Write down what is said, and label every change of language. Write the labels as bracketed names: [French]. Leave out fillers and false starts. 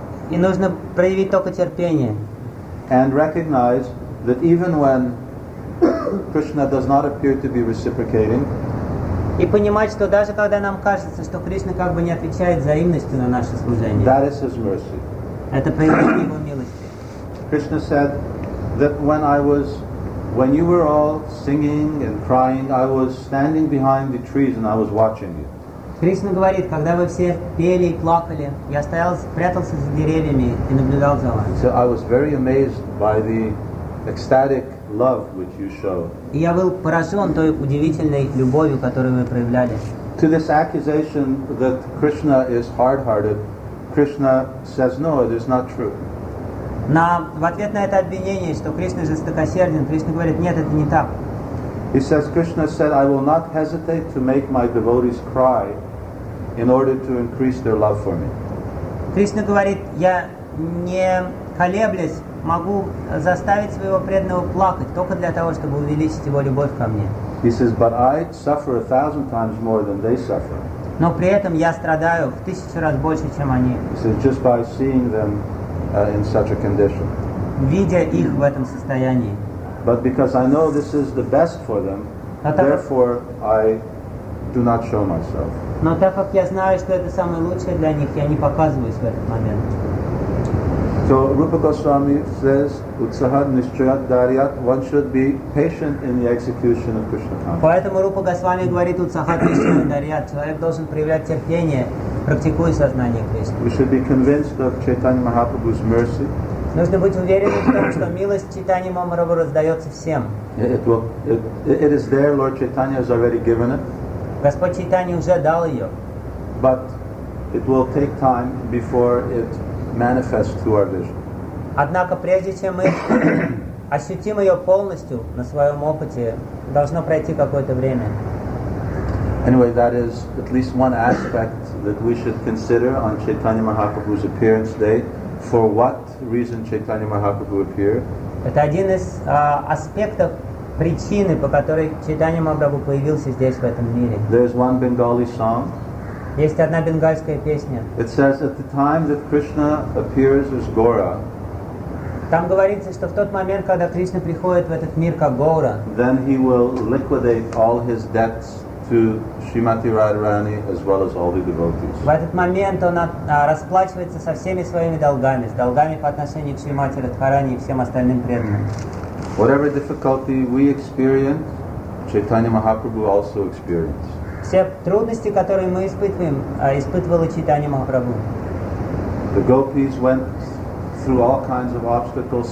[Russian] И нужно проявить только терпение. [English] And recognize that even when Krishna does not appear to be reciprocating. [Russian] И понимать, что даже когда нам кажется, что Кришна как бы не отвечает взаимностью на наше служение. [English] That is his mercy. [Russian] Это проявление его милости. [English] Krishna said that when you were all singing and crying, I was standing behind the trees and I was watching you. [Russian] Кришна говорит, когда вы все пели и плакали, я стоял, прятался за деревьями и наблюдал за вами. [English] So I was very amazed by the ecstatic love which you showed. [Russian] И я был поражен той удивительной любовью, которую вы проявляли. [English] To this accusation that Krishna is hard-hearted, Krishna says, no, it is not true. [Russian] В ответ на это обвинение, что Кришна жестокосерден, Кришна говорит, нет, это не так. [English] He says, Krishna said, I will not hesitate to make my devotees cry in order to increase their love for me. [Russian] Krishna говорит, я не колеблюсь, могу заставить своего преданного плакать, только для того, чтобы увеличить его любовь ко мне. [English] He says, but I suffer 1,000 times more than they suffer. [Russian] Но при этом я страдаю в 1,000 раз больше, чем они. [English] He says, just by seeing them in such a condition. [Russian] Видя их в этом состоянии. [English] But because I know this is the best for them, therefore I do not show myself. [Russian] Но так как я знаю, что это самое лучшее для них, я не показываюсь в этот момент. [English] So Rupa Goswami says, [Sanskrit] "Utsaha nischayat dariyat." [English] One should be patient in the execution of Krishna consciousness. [Russian] Поэтому Рупа Госвами говорит, [Sanskrit] "Utsaha nischayat dariyat." [Russian] Человек должен проявлять терпение, практикуя сознание Кришны. [English] We should be convinced of Chaitanya Mahaprabhu's mercy. [Russian] Нужно быть уверенным в том, что милость Чайтаньи Махапрабху раздается всем. [English] It is there. Lord Chaitanya has already given it. [Russian] Господь Чайтанья уже дал ее. [English] But it will take time before it manifests through our vision. [Russian] Однако прежде чем мы ощутим ее полностью на своем опыте, должно пройти какое-то время. [English] Anyway, that is at least one aspect that we should consider on Chaitanya Mahaprabhu's appearance day. For what reason Chaitanya Mahaprabhu appeared? [Russian] Это один из аспектов причины, по которой Чайтанья Махапрабху появился здесь в этом мире. [English] There is one Bengali song. [Russian] Есть одна бенгальская песня. [English] It says at the time that Krishna appears as Gaura. [Russian] Там говорится, что в тот момент, когда Кришна приходит в этот мир как Гаура. [English] Then he will liquidate all his debts to Srimati Radharani as well as all the devotees. [Russian] В этот момент он расплачивается со всеми своими долгами, с долгами по отношению к Шримати Радхарани и всем остальным преданным. [English] Whatever difficulty we experience, Chaitanya Mahaprabhu also experienced. [Russian] Все трудности, которые мы испытываем, испытывала Чайтанья Махапрабху. [English] The gopis went through all kinds of obstacles.